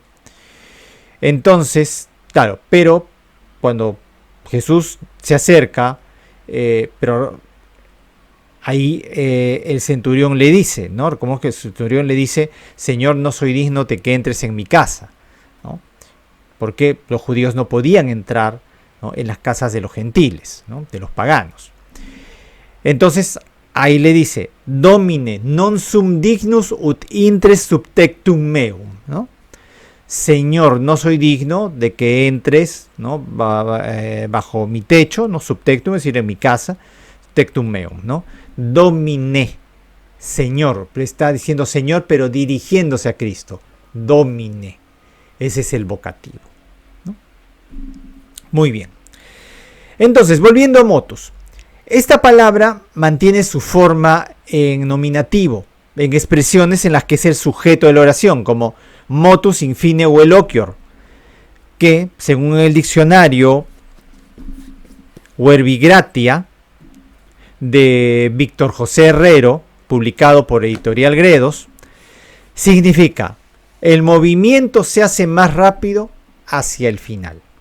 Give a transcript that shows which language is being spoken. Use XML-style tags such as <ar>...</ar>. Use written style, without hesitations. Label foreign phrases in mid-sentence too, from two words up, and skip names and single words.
<es>Entonces, claro, pero cuando Jesús se acerca, pero ahí el centurión le dice, ¿no? Como que el centurión le dice, Señor, no soy digno de que entres en mi casa, ¿no? Porque los judíos no podían entrar, ¿no?, en las casas de los gentiles, ¿no?, de los paganos. Entonces ahí le dice,</es> <la>Domine non sum dignus ut intres subtectum meum,</la> <es>¿no? Señor, no soy digno de que entres, ¿no?, bajo mi techo, no subtectum, es decir, en mi casa,</es> <la>tectum meum, ¿no?</la> <es>Domine, Señor, le está diciendo Señor, pero dirigiéndose a Cristo. Domine, ese es el vocativo, ¿no? Muy bien. Entonces, volviendo a motus. Esta palabra mantiene su forma en nominativo, en expresiones en las que es el sujeto de la oración, como</es> <la>motus infine o eloquior,</la> <es>que, según el diccionario Verbigratia de Víctor José Herrero, publicado por Editorial Gredos, significa el movimiento se hace más rápido hacia el final.</es>